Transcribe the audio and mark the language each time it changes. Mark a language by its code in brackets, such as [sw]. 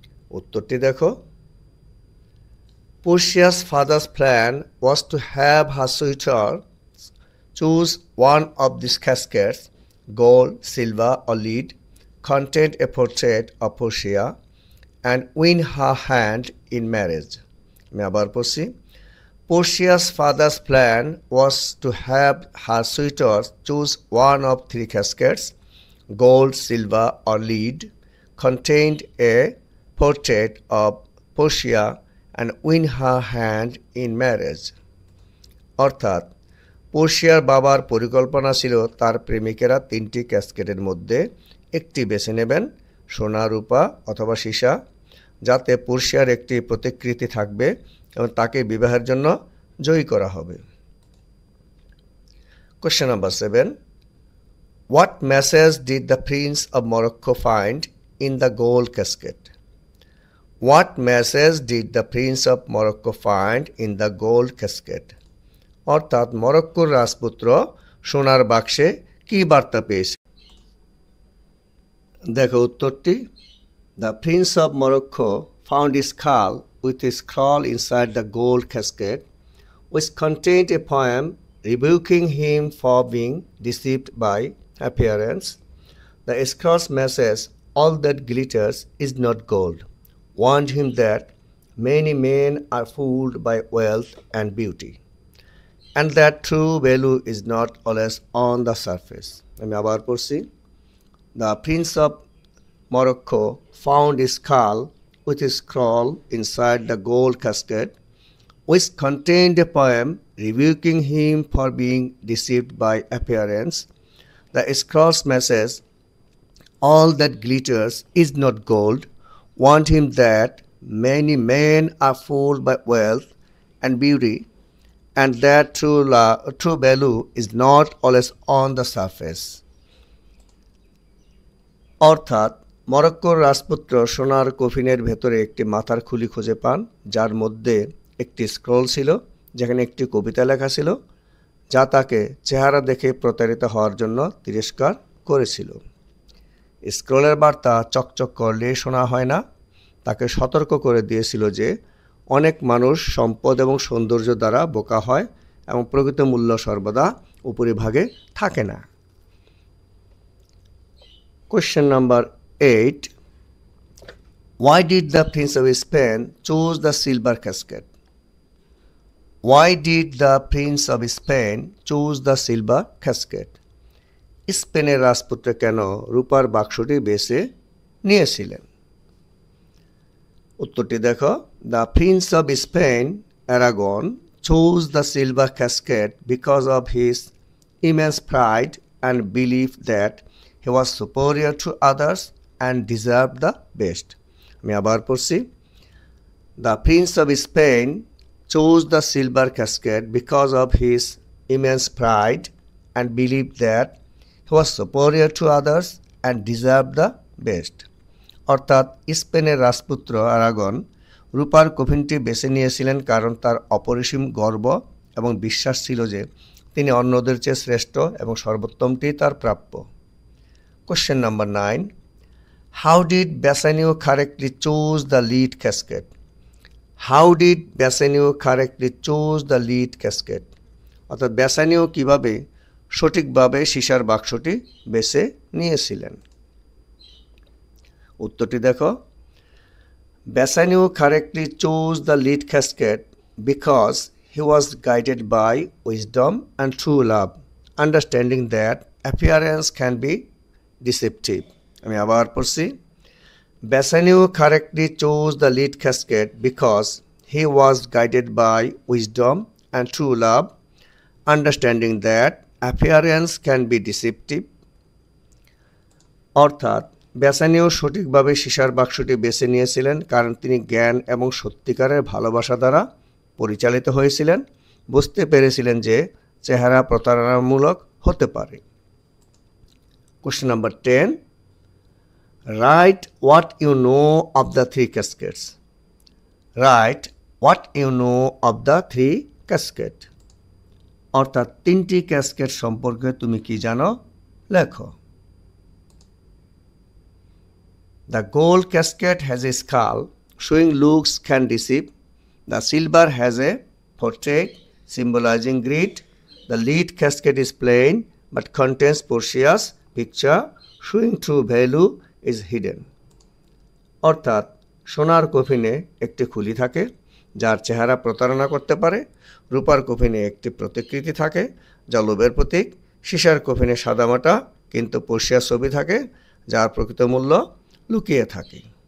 [bn] উত্তরটি দেখো। [en] Portia's father's plan was to have her suitor choose one of these caskets, gold, silver or lead, contain a portrait of Portia and win her hand in marriage. [bn] আমি আবার পড়ছি। [en] Portia's father's plan was to have her suitor choose one of 3 caskets, gold, silver or lead, contained a portrait of Portia and win her hand in marriage. [bn] অর্থাৎ পোর্শিয়ার বাবার পরিকল্পনা ছিল তার প্রেমিকেরা 3টি ক্যাসকেটের মধ্যে একটি বেছে নেবেন, সোনা, রূপা অথবা সীসা, যাতে পোর্শিয়ার একটি প্রতিকৃতি থাকবে এবং তাকে বিবাহের জন্য জয়ী করা হবে। [en] Question number 7. What message did the Prince of Morocco find in the gold casket? What message did the Prince of Morocco find in the gold casket? [bn] অর্থাৎ মরক্কোর রাজপুত্র সোনার বাক্সে কি বার্তা পেয়েছে? দেখো উত্তরটি। [en] The Prince of Morocco found a skull with a scroll inside the gold casket which contained a poem rebuking him for being deceived by appearance. The scroll's message, "All that glitters is not gold," warned him that many men are fooled by wealth and beauty, and that true value is not always on the surface. [bn] আমি আবার পড়ছি। [en] The Prince of Morocco found a skull with a scroll inside the gold casket, which contained a poem rebuking him for being deceived by appearance. The scroll's message, "All that glitters is not gold," warned him that many men are fooled by wealth and beauty, and that true value is not always on the surface. [bn] অর্থাৎ মরক্কোর রাজপুত্র সোনার কফিনের ভেতরে একটি মাথার খুলি খুঁজে পান, যার মধ্যে একটি স্ক্রল ছিল যেখানে একটি কবিতা লেখা ছিল, যা তাকে চেহারা দেখে প্রতারিত হওয়ার জন্য তিরস্কার করেছিল। স্ক্রলের বার্তা চকচক করলে শোনা হয় না, তাকে সতর্ক করে দিয়েছিল যে অনেক মানুষ সম্পদ এবং সৌন্দর্য দ্বারা বোকা হয় এবং প্রকৃত মূল্য সর্বদা উপরিভাগে থাকে না। [en] Question number 8. Why did the Prince of Spain choose the silver casket? Why did the Prince of Spain choose the silver casket? [bn] স্পেনের রাজপুত্র কেন রূপার বাক্সটি বেছে নিয়েছিলেন? উত্তরটি দেখো। [en] The Prince of Spain, Aragon, chose the silver casket because of his immense pride and belief that he was superior to others and deserved the best. [bn] আমি আবার পড়ছি। [en] The Prince of Spain chose the silver casket because of his immense pride and belief that he was superior to others and deserved the best. [bn] অর্থাৎ স্পেনের রাজপুত্র আরাগন রূপার কফিনটি বেছে নিয়েছিলেন কারণ তার অপরিসীম গর্ব এবং বিশ্বাস ছিল যে তিনি অন্যদের চেয়ে শ্রেষ্ঠ এবং সর্বোত্তমটি তার প্রাপ্য। [en] Question number 9. How did Bassanio correctly choose the lead casket? How did Bassanio correctly choose the lead casket? [bn] অর্থাৎ ব্যাসানিও কিভাবে সঠিকভাবে সীসার বাক্সটি বেছে নিয়েছিলেন? উত্তরটি দেখো। [en] Bassanio correctly chose the lead casket because he was guided by wisdom and true love, understanding that appearance can be deceptive. [bn] আমি আবার পড়ছি। [en] Bassanio correctly chose the lead casket because he was guided by wisdom and true love, understanding that appearance can be deceptive. [bn] অর্থাৎ Bassanio সঠিকভাবে সীসার বাক্সটি বেছে নিয়েছিলেন কারণ তিনি জ্ঞান এবং সত্যিকারের ভালোবাসা দ্বারা পরিচালিত হয়েছিলেন, বুঝতে পেরেছিলেন যে চেহারা প্রতারণামূলক হতে পারে। [en] Question number 10. Write what you know of the three caskets. Write what you know of the three caskets. [bn] অর্থাৎ তিনটি ক্যাসকেট সম্পর্কে তুমি কি জানো, লেখো। [en] The gold casket has a skull showing looks can deceive. The silver has a portrait symbolizing greed. The lead casket is plain but contains Portia's picture showing true value is hidden. [bn] অর্থাৎ সোনার কফিনে একটি খুলি থাকে যার চেহারা প্রতারণা করতে পারে, রূপার কফিনে একটি প্রতিকৃতি থাকে যা লোভের প্রতীক, সীসার কফিনে সাদামাটা কিন্তু পর্শিয়ার ছবি থাকে যার প্রকৃত মূল্য লুকিয়ে থাকে।